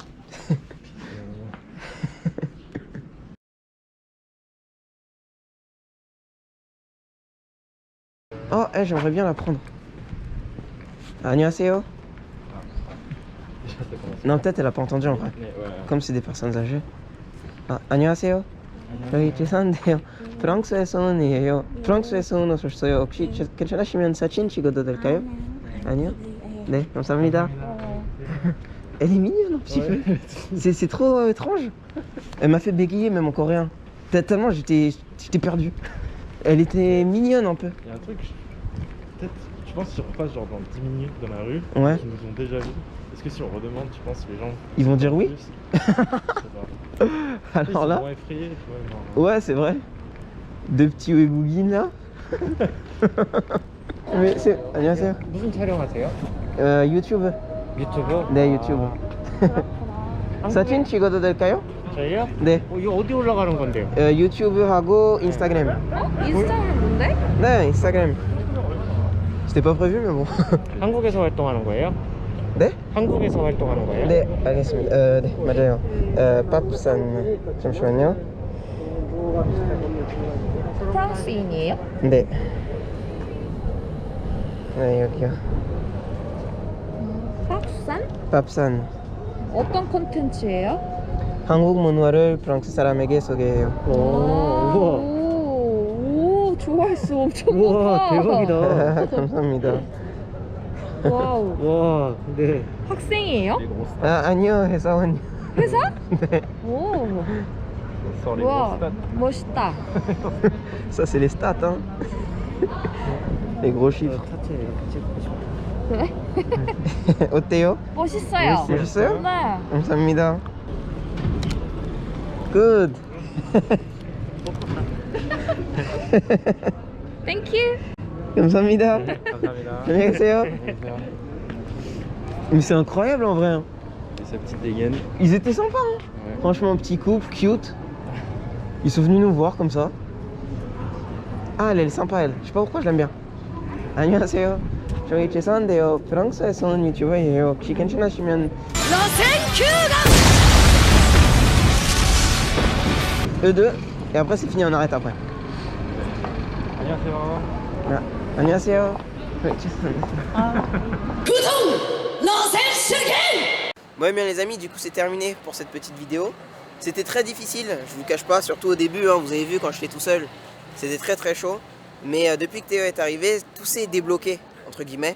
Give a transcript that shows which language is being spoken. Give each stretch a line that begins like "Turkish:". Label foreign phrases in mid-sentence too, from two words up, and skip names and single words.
French: Oh, j'aimerais bien la prendre.
Korean: 안녕하세요.
French: Déjà, ça commence. Non, peut-être elle a pas entendu en vrai. Mais ouais. Comme c'est des personnes âgées.
Korean: 아, 안녕하세요. 저희 죄송한데요. 프랑스에서 온이에요. 프랑스에서 오셨어요. 혹시 괜찮으시면 사진 찍어도 될까요? 아니요? 네, 감사합니다.
French: Elle est mignonne un petit peu. C'est trop étrange. Elle m'a fait bégayer même en coréen. Tellement j'étais perdu. Elle était mignonne un peu. Il y a un truc, peut-être, je pense que si on repasse genre dans 10 minutes dans la rue, Ouais. qui nous ont déjà vus, est-ce que si on redemande, tu penses que les gens. Ils vont dire oui? Je sais pas. Alors Ils sont là, moins effrayés, tu vois. ouais, c'est vrai. Deux petits webougines là. Mais c'est.
Korean: 안녕하세요. 무슨 촬영하세요? 유튜브. 유튜브? 네, 유튜브. 사진 찍어도 될까요? 저희요? 네. 이거 어디 올라가는 건데요? 유튜브하고 인스타그램. 인스타그램 뭔데? 네, 인스타그램.
French: C'était pas prévu, mais bon.
Korean: 한국에서 활동하는 거예요? 네? 한국에서 활동하는 거예요? 네, 알겠습니다. 네, 맞아요. 팝산. 잠시만요. 프랑스인이에요? 네. 네, 여기요. 팝산? 팝산. 어떤 콘텐츠예요? 한국 문화를 프랑스 사람에게 소개해요. 우와. 오, 좋아했어. 엄청 우와, 높아. 대박이다. 감사합니다. 와우. 와, 네. 학생이에요? 아니요, 회사원이요. 회사? 네. 오.
French: Sans les
Korean: 와,
French: grosses stats.
Korean: 멋있다.
French: Ça, c'est les stats, hein. Les gros chiffres.
Korean: 차체 이렇게 찍고 싶어. 그래? 어때요? 멋있어요. 멋있어요? 네. 감사합니다.
English: Good. Thank you.
Korean: 감사합니다. 감사합니다. 안녕히 계세요.
French: Mais c'est incroyable en vrai. hein. Et sa petite dégaine. Ils étaient sympas. Hein. Ouais. Franchement, petit couple, cute. Ils sont venus nous voir comme ça. Ah, elle est sympa, elle. Je sais pas pourquoi je l'aime bien.
Korean: 안녕하세요. 저희 죄송한데요. 프랑스에서 온 유튜버예요. 혹시 괜찮으시면
French: eux deux. Et après, c'est fini, on arrête après.
Korean: 안녕하세요. Ah, 안녕하세요.
French: Ouais, Bon, bien les amis, du coup c'est terminé pour cette petite vidéo. C'était très difficile, je vous cache pas, surtout au début, hein, vous avez vu quand j'étais tout seul, c'était très chaud. Mais depuis que Théo est arrivé, tout s'est débloqué, entre guillemets.